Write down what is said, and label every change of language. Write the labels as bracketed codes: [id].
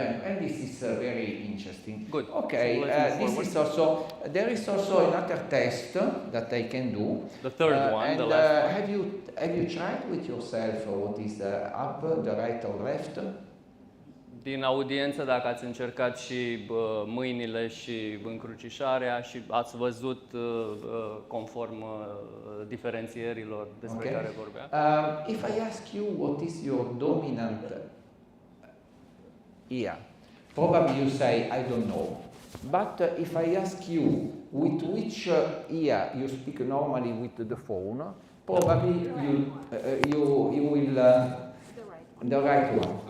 [en] And this is very interesting. Good. Okay, So there is also another test that I can do. The third one, and, the last one. Have you tried with yourself what is the up, the right or left? [ro] Din audiență, dacă ați încercat și mâinile și încrucișarea și ați văzut conform diferențierilor despre care vorbea. [en] If I ask you what is your dominant ear, probably you say I don't know. But if I ask you with which ear you speak normally with the phone, probably you will the right one.